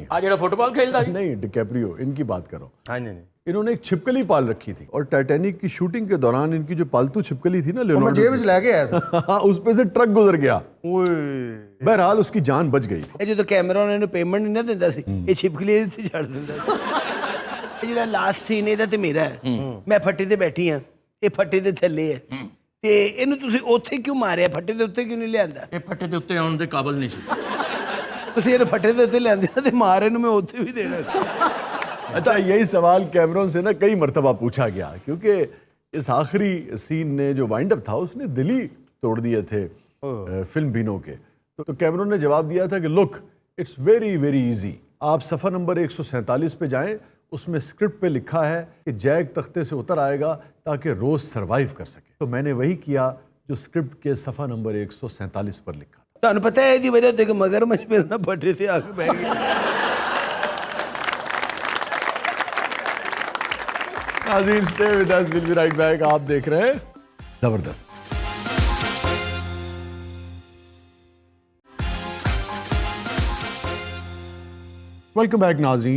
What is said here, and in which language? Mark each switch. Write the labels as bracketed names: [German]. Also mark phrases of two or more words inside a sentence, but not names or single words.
[Punjabi] آ جڑا فٹ بال کھیلتا ہے [Urdu] نہیں, ڈیکیپریو, ان کی بات کرو. ہاں جی. انہوں نے ایک چھپکلی پال رکھی تھی, اور ٹائٹینک کی شوٹنگ کے دوران ان کی جو پالتو چھپکلی تھی نا میں لیونارڈو [Punjabi] جیب 'چ لے کے آیا سا. [Urdu] اس پہ سے ٹرک گزر گیا. اوئے بہرحال اس کی جان بچ گئی. [Punjabi] یہ جو کیمرون نے پیمنٹ نہیں نہ دیندا سی, یہ چھپکلی تے چھڑ دیندا سی. یہ جڑا لاسٹ سین ہے تے میرا ہے. میں پھٹی تے بیٹھی ہاں, ਇਹ ਫੱਟੇ ਦੇ ਥੱਲੇ ਹੈ ਤੇ ਇਹਨੂੰ ਤੁਸੀਂ ਉੱਥੇ ਕਿਉਂ ਮਾਰਿਆ, ਫੱਟੇ ਦੇ ਉੱਤੇ ਕਿਉਂ ਨਹੀਂ ਲਿਆਂਦਾ? ਇਹ ਫੱਟੇ ਦੇ ਉੱਤੇ ਆਉਣ ਦੇ ਕਾਬਿਲ ਨਹੀਂ ਸੀ। ਤੁਸੀਂ ਇਹਨੂੰ ਫੱਟੇ ਦੇ ਉੱਤੇ ਲਿਆਂਦੇ ਤੇ ਮਾਰ ਇਹਨੂੰ ਮੈਂ ਉੱਥੇ ਵੀ देना ਸੀ। [Urdu] اچھا، یہی سوال کیمرون سے نا کئی مرتبہ پوچھا گیا، کیونکہ اس آخری سین نے جو وائنڈ اپ تھا اس نے دل ہی توڑ دیے تھے فلم بینوں کے. تو کیمرون نے جواب دیا تھا کہ [English] look, it's very very easy, [Urdu] آپ صفحہ نمبر 147 پہ جائیں، اس میں اسکرپٹ پہ لکھا ہے کہ جیک تختے سے اتر آئے گا تاکہ روز سروائیو کر سکے. تو میں نے وہی کیا جو اسکرپٹ کے صفحہ نمبر 147 پر لکھا. [Punjabi] ਤੁਹਾਨੂੰ ਪਤਾ ਹੈ ਇਹਦੀ ਵਜ੍ਹਾ ਤੇ ਕਿ ਮਗਰਮੱਛ ਮੇਰੇ ਨਾਲ ਫੱਟੇ ਤੇ ਆ ਕੇ ਬਹਿ ਗਿਆ। [Urdu] नाज़रीन, [English] stay with us, will be right back. [Urdu] آپ دیکھ رہے ہیں زبردست. [English] welcome back [Urdu] नाज़रीन।